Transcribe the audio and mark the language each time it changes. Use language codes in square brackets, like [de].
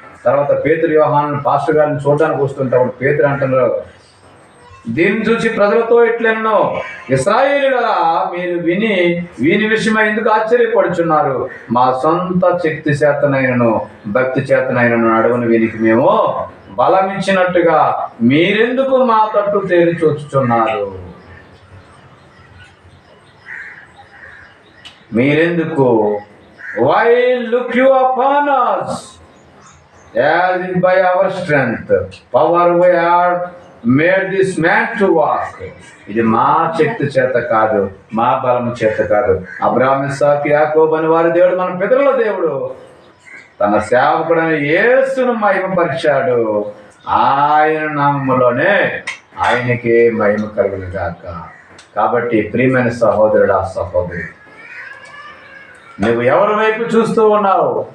[te] తర్వాత పేతురు యోహాను పాస్టర్ గారిని చూడడానికి వస్తుంటే అప్పుడు పేతురు అంటున్నారు, దీన్ని చూసి ప్రజలతో ఇట్లెన్నో ఇశ్రాయేలులారా మీరు వీని విషయమై ఎందుకు ఆశ్చర్యపడుచున్నారు? మా సొంత శక్తి చేతనైనను భక్తి చేతనైనను నడవని వీనికి మేము బలమిచ్చినట్టుగా మీరెందుకు మా తట్టు తేరి చూచుచున్నారు? [en] మీరెందుకు why look you upon us as if by our strength power we are made this man to walk? [te] ఇది మా శక్తి చేత కాదు, మా బలం చేత కాదు. అబ్రాహాము ఇస్సాకు యాకోబు అని వారి దేవుడు, మన పితరుల దేవుడు తన సేవకుడైన యేసును మహిమపరిచాడు. ఆయన నామములోనే ఆయనకే మహిమ కలుగును గాక. కాబట్టి ప్రియమైన సహోదరుడు, ఆ సహోదరి, నువ్వు ఎవరి వైపు చూస్తూ ఉన్నావు?